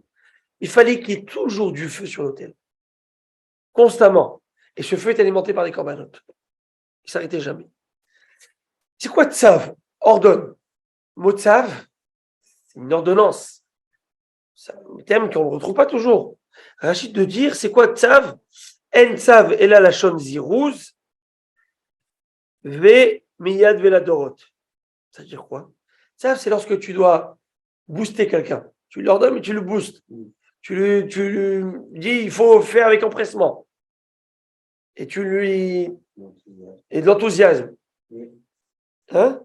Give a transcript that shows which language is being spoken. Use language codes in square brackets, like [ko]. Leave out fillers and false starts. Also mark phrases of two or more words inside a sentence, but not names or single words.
[fr] Il fallait qu'il y ait toujours du feu sur l'autel, constamment. Et ce feu est alimenté par des corbanotes. Il ne s'arrêtait jamais. C'est quoi tzav? Ordonne. Le mot tzav, c'est une ordonnance. C'est un terme qu'on ne retrouve pas toujours. Rachid de dire, c'est quoi tzav? [he] אין צו אלא לשון זירוז, ומיד ולדורות. [fr] Ça veut dire quoi? Tzav, c'est lorsque tu dois booster quelqu'un. Tu l'ordonnes, mais tu le boostes. Tu lui dis, il faut faire avec empressement. Et tu lui... Et de l'enthousiasme. Hein?